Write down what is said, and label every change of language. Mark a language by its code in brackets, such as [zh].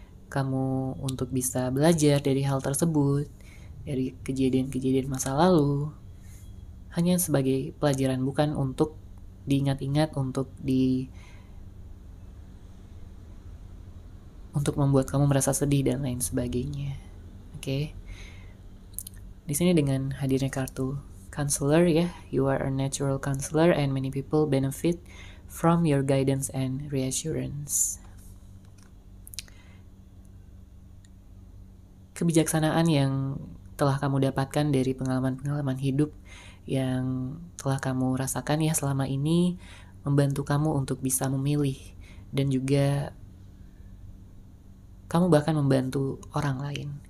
[id] kamu untuk bisa belajar dari hal tersebut, dari kejadian-kejadian masa lalu, hanya sebagai pelajaran, bukan untuk diingat-ingat, untuk membuat kamu merasa sedih dan lain sebagainya. Oke. Di sini dengan hadirnya kartu counselor ya, [en] you are a natural counselor and many people benefit from your guidance and reassurance. [id] Kebijaksanaan yang telah kamu dapatkan dari pengalaman-pengalaman hidup yang telah kamu rasakan ya selama ini membantu kamu untuk bisa memilih, dan juga kamu bahkan membantu orang lain.